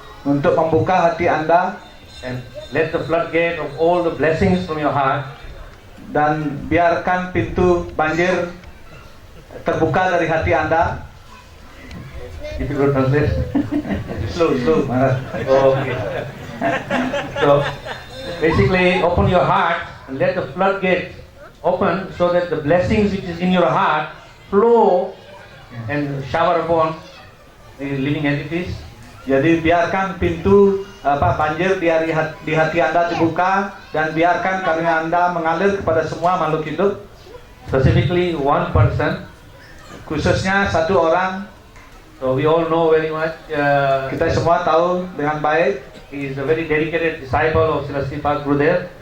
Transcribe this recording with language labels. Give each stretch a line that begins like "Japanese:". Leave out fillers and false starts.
Indonesian: untuk membuka hati Anda
English: and let the floodgate of all the blessings from your heart
Indonesian: dan biarkan pintu banjir terbuka dari hati Anda.
English: If you could translate. Slow, Maharaj. Okay. So basically, open your heart and let the floodgate open so that the blessings which is in your heart flow and shower upon the living entities.
Indonesian: Jadi biarkan pintu banjir di hati Anda dibuka dan biarkan karunia Anda mengalir kepada semua makhluk hidup.
English: Specifically one person,
Indonesian: khususnya satu orang.
English: So we all know very much.
Indonesian: Kita semua tahu dengan baik.
English: He is a very dedicated disciple of Srila Sripad Gurudev,